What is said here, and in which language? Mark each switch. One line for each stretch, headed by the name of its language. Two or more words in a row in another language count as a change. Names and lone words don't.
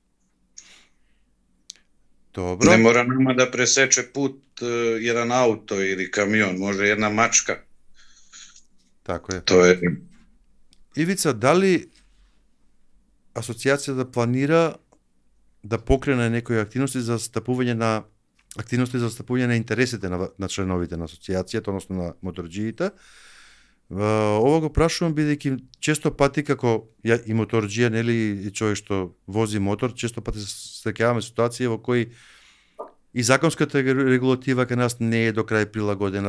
Serbian: Dobro. Ne mora nama da preseče put jedan auto ili kamion, može jedna mačka. Tako je. To je.
Macedonian: Ivica,
Serbian: da li asocijacija da planira da pokrene
Macedonian: некои активности за стапување на интересите на членовите на асоцијацијата, односно на моторџиите? Ова го прашувам бидејќи често пати како ја и моторџија, нели, и човек што вози мотор, често пати се среќаваме ситуации во кои и законската регулатива кај нас не е до крај прилагодена.